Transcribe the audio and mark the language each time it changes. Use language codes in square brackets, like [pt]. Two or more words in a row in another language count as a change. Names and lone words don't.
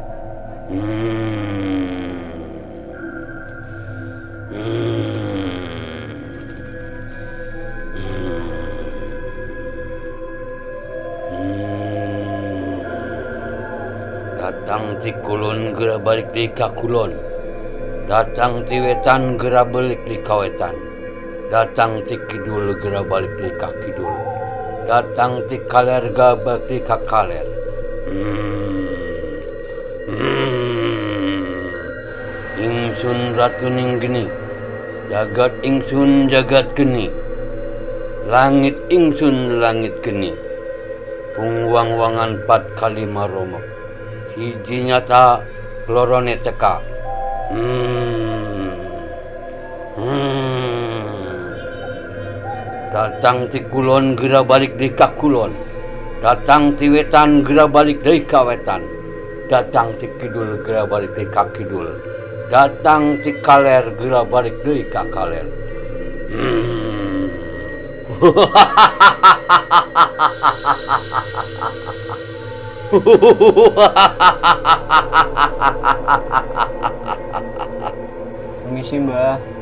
[su] Datang ti kulon gerak balik di kakulon. Datang ti wetan gerak balik di kawetan. Datang ti kidul gerak balik di kakidul. Datang ti kaler gerak balik di kakaler. [jv] Ingsun ratuning geni, jagat ingsun jagat geni. Langit ingsun langit geni. Pungwang-wangan 4 kali maromo, siji nyata lorone teka. [su] Datang ti kulon gerak balik di kakulon. Datang ti wetan gerak balik dari kawetan. Datang ti kidul gerak balik dari kakidul. Datang ti kaler gerak balik dari kakaler. [id] Permisi, Mbah.